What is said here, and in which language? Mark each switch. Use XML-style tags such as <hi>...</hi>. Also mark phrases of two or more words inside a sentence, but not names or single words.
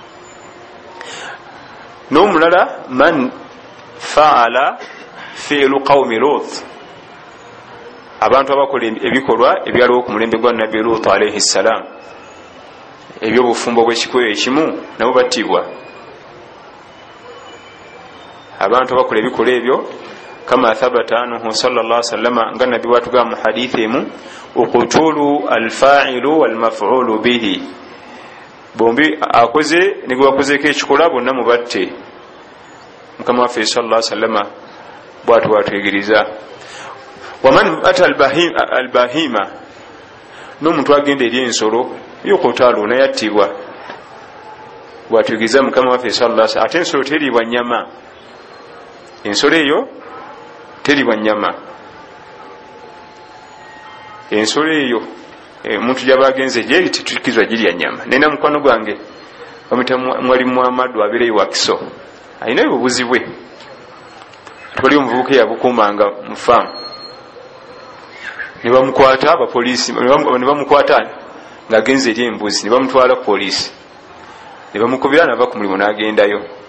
<lg>n'omulala</lg> <ar>من فعل فعل قوم لوط</ar> <lg>abantu abakola ebikolwa ebyaliwo ku mulembe gwa nabbi lut</lg> <ar>عليه السلام</ar> <lg>ebyobufumbo bw'ekikolo ekimu nabo battibwa. abantu abakola ebikolwa ebyo</lg> <ar>كما ثبت عنه صلى الله عليه وسلم</ar> <lg>nga nabbi watugamba mu hadithi emu</lg> <ar>اقتلوا الفاعل والمفعول به</ar> <lg>bombi akoze nigwe wakozeko ekikola bonna mubatte. mukama waffe</lg> <ar>صلى الله عليه وسلم</ar> <lg>bwatu bwatuyigiriza.</lg> <ar>ومن أتى البهيمة</ar> <lg>n'omuntu agenda eri ensolo yuqtalu naye attibwa bwatuyigiriza mukama waffe</lg> <ar>صلى الله عليه وسلم.</ar> <lg>ate ensolo teriibwa nnyama ensolo eyo teriibwa nnyama ensolo eyo omuntu gyaba agenze gyeri tetukizwa girya nnyama. nena mukwano gwange bamuyita mwalimu Muhammadu abeereyo wakiso alinayo obubuzi bwe twali omuvubuka eyabukuumanga mu faamu ne bamukwata abapoliisi ne bamukwata ng'agenze eri embuzi ne bamutwala ku poliisi ne bamukubira nava ku mulimu n'agendayo.</lg>